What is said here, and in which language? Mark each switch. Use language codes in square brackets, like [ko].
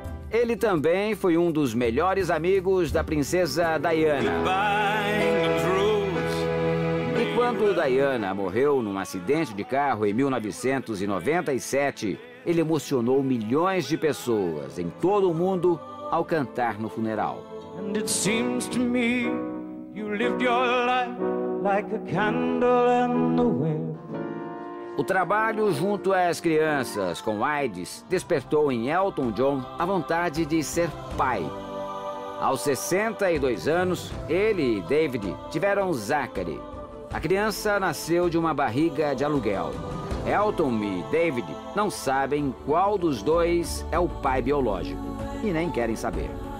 [pt] Ele também foi um dos melhores amigos da princesa Diana. E quando Diana morreu num acidente de carro em 1997, ele emocionou milhões de pessoas em todo o mundo ao cantar no funeral. [en] And it seems to me you lived your life like a candle in the wind. [pt] O trabalho junto às crianças com AIDS despertou em Elton John a vontade de ser pai. Aos 62 anos, ele e David tiveram Zachary. A criança nasceu de uma barriga de aluguel. Elton e David não sabem qual dos dois é o pai biológico e nem querem saber.